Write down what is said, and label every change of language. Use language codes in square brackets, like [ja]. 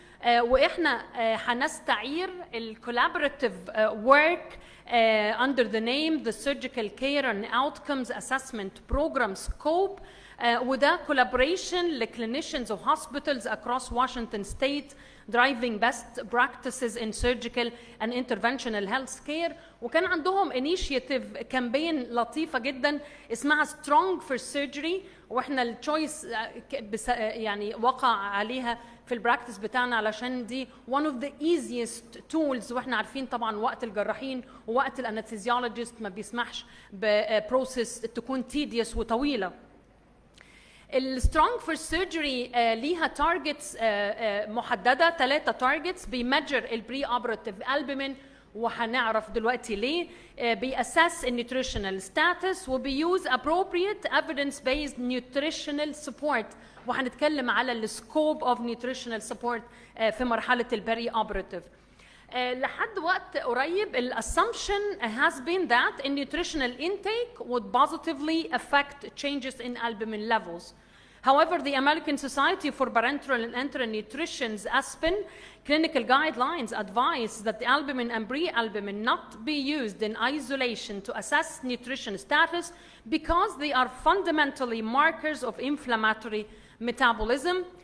[ar] واحنا هنستعير الكولابوراتيف [en] work under the name the Surgical Care and Outcomes Assessment Program Scope. وده collaboration لclinicians of hospitals across Washington state driving best practices in surgical and interventional health care. [ar] وكان عندهم [en] initiative campaign [ar] لطيفة جدا اسمها Strong for Surgery، واحنا التشويس يعني وقع عليها في البراكتس بتاعنا علشان دي [en] one of the easiest tools. [ar] واحنا عارفين طبعا وقت الجراحين ووقت الانستيزيولوجيست ما بيسمحش ببروسيس تكون tedious وطويلة. السترونج فور سيرجري ليها تارجتس محدده، 3 تارجتس بيمجر البري اوبراتيف البومين وهنعرف دلوقتي ليه. بيأسس النيوتريشنال ستاتس وبيوز [en] appropriate evidence based nutritional support، [ar] وهنتكلم على السكوب اوف نيوتريشنال سبورت في مرحله البري اوبراتيف. لحد وقت قريب [en] الاسsumption has been that a nutritional intake would positively affect changes in albumin levels. However, the American Society for Parenteral and Enteral Nutrition's ASPEN clinical guidelines advise that the albumin and pre-albumin not be used in isolation to assess nutrition status because they are fundamentally markers of inflammatory metabolism.